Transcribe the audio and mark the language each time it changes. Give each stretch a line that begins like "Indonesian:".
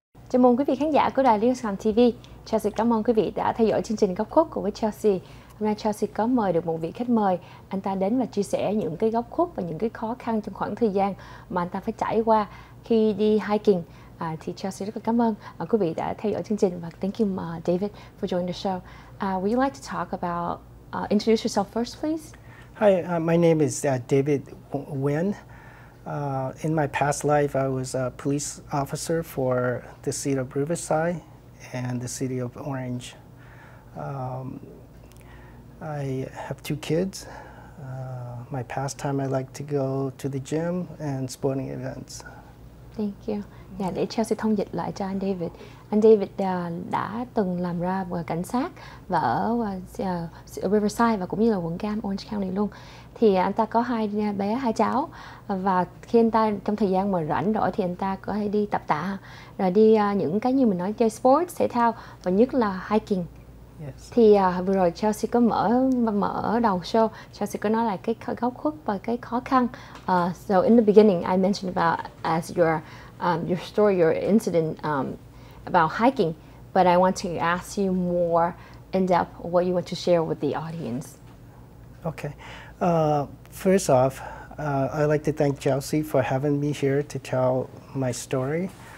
Vietnamese: Chào mừng quý vị khán giả của đài Little Saigon TV. Chelsea cảm ơn quý vị đã theo dõi chương trình Góc Khuất cùng với Chelsea. Hôm nay Chelsea có mời được một vị khách mời. Anh ta đến và chia sẻ những cái góc khuất và những cái khó khăn trong khoảng thời gian mà anh ta phải trải qua khi đi hiking. Thì Chelsea rất là cảm ơn quý vị đã theo dõi chương trình và
English: thank you David for joining the show. Would you like to talk about introduce yourself first, please? Hi, my name is David Nguyen. In my past life, I was a police officer for the city of Riverside and the city of Orange. I have 2 kids. My pastime, I like to go to the gym and sporting events. Thank you.
Vietnamese: Dạ, để Chelsea thông dịch lại cho anh David. Anh David đã từng làm ra cảnh sát và ở Riverside và cũng như là quận Cam, Orange County luôn. Thì anh ta có 2 bé, 2 cháu. Và khi anh ta trong thời gian mà rảnh rỗi thì anh ta có hay đi tập tạ, rồi đi những cái như mình nói chơi sports, thể thao và nhất là hiking.
English: Yes.
Vietnamese: Thì vừa rồi Chelsea có mở đầu show, Chelsea có nói là cái góc khuất và cái khó khăn.
English: So in the beginning I mentioned about as your story, your incident about hiking, but I want to ask you more in depth what you want to share with the audience. Okay. First off, I'd like to thank Chelsea for having me here to tell my story.